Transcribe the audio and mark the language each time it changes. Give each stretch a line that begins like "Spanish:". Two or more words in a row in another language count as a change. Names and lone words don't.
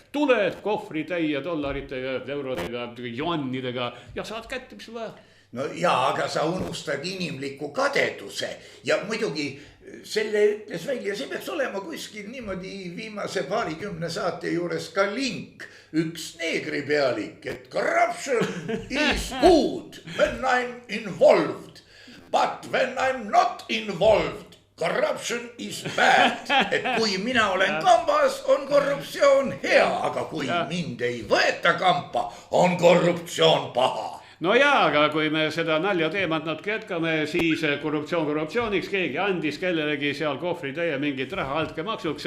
Estonian: Tuled kohvritäie dollaritega, eurodega, juannidega ja saad kätte, mis vaja. No jaa, aga sa unustad inimliku kadeduse ja muidugi selle ütles välja, see peaks olema kuskil niimoodi viimase paarikümne saate juures ka link, üks neegri pealik, et
English: corruption is good when I'm involved, but when I'm not involved, corruption is bad.
Estonian: Et kui mina olen kambas, on korruptsioon hea, aga kui mind ei võeta kampa, on korruptsioon paha. No jaa, aga kui me seda nalja teemat natuke jätkame, siis korruptsiooniks keegi andis kellelegi seal kohvritäie mingit raha altkäemaksuks.